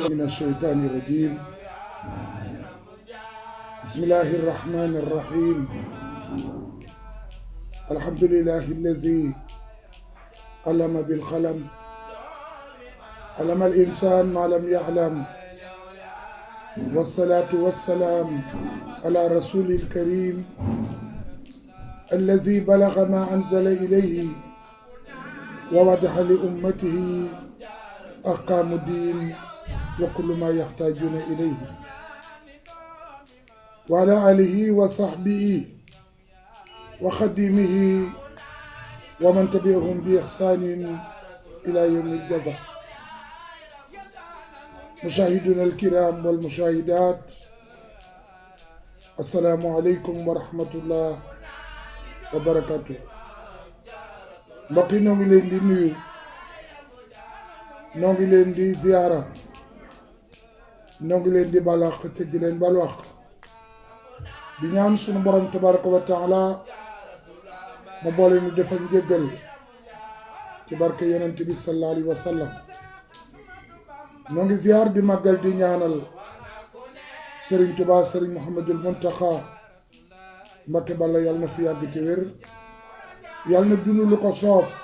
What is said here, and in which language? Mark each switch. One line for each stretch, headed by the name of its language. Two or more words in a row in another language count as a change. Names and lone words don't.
Arabic: من الشيطان الرجيم بسم الله الرحمن الرحيم الحمد لله الذي علم بالقلم علم الإنسان ما لم يعلم والصلاة والسلام على الرسول الكريم الذي بلغ ما أنزل إليه ووضح لأمته أحكام الدين وكل ما يحتاجون إليه وعلى آله وصحبه وخديمه ومن تبعهم بإحسان إلى يوم الجزاء مشاهدينا الكرام والمشاهدات السلام عليكم ورحمة الله وبركاته
Wolof: mbokk yi noo ngi leen di nuyu noo ngi leen di ziyaara noo ngi leen di balaax te di leen balaax di ñaan sunu borom
Arabic: تبارك وتعالى
Wolof: mu boole ñu defal njéggal ci barke yonent bi
Arabic: صلى الله عليه وسلم
Wolof: noo ngi ziyaar di màggal di ñaanal Serigne Touba Serigne Mouhamadul Mountakha Mbakke Balla yàlla na fi yàgg ci wér yàlla na dund lu ko soob